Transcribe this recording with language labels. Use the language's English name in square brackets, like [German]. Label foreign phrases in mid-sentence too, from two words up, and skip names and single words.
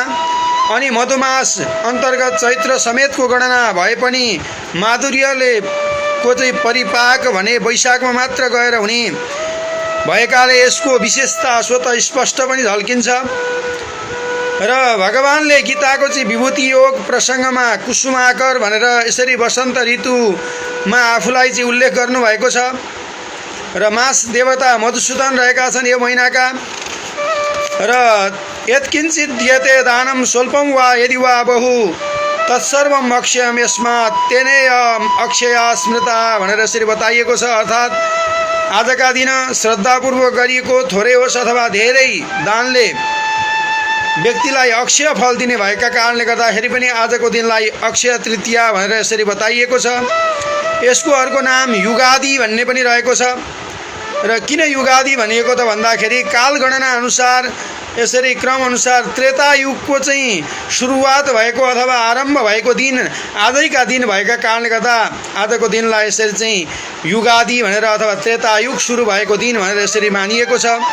[Nepali] अनि मधुमास अन्तर्गत चैत्र समेतको गणना भए पनि माधुर्यले को चाहिँ परिपाक भने वैशाखमा मात्र गएर हुने भएकाले यसको विशेषता स्वतः स्पष्ट पनि झल्किन्छ र भगवानले गीताको चाहिँ विभूति योग प्रसङ्गमा कुसुमाकर भनेर यसरी वसन्त ऋतुमा आफूलाई चाहिँ उल्लेख गर्नुभएको छ र मास देवता मधुसूदन रहेका छन् यो महिनाका र [Sanskrit] यत्किञ्चित् दियते दानं स्वल्पं वा यदि वा बहु तत्सर्वम् अक्षयम् यस्मात् तेनेय अक्षया स्मृता [Nepali] भनेर यसरी बताइएको छ। अर्थात् आजका दिन श्रद्धापूर्वक गरिएको थोरै होस् अथवा धेरै दानले व्यक्तिलाई अक्षय फल दिने भएका कारणले गर्दाखेरि पनि आजको दिनलाई अक्षय तृतीया भनेर यसरी बताइएको छ। यसको अर्को नाम युगादि भन्ने पनि रहेको छ र किन युगादि भनिएको त भन्दाखेरि कालगणना अनुसार यसरी क्रम अनुसार त्रेता युगको चाहिँ सुरुवात भएको अथवा आरम्भ भएको दिन आजैका दिन भएका कारणले गर्दा आजको दिनलाई यसरी चाहिँ युगादि भनेर अथवा त्रेता युग सुरु भएको दिन भनेर यसरी मानिएको छ